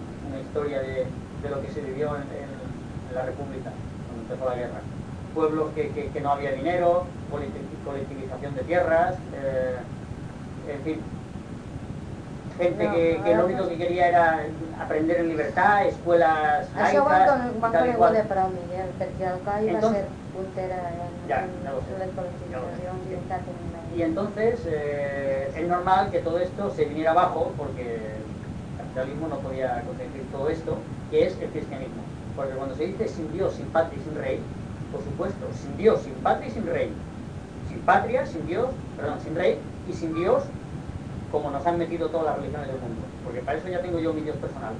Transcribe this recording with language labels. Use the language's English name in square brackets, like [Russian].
[Spanish] Una historia de lo que se vivió en la República, cuando empezó la guerra. Pueblos que no había dinero, colectivización de tierras, en fin. Gente que lo único que quería era aprender en libertad, escuelas laicas... [Catalan] Això ho van conegut de prou, Miguel, perquè el CAI va ser puntera en les col·lectivitats. [Spanish] I entonces, [Catalan] és normal que tot [Spanish] esto se viniera abajo, porque el capitalismo no podía conseguir todo esto, que es el cristianismo. Porque cuando se dice sin Dios, sin patria y sin rey, por supuesto, sin Dios, sin patria y sin rey, sin patria, sin Dios, perdón, sin rey y sin Dios, como nos han metido todas las religiones del mundo, porque para eso ya tengo yo mi Dios personal.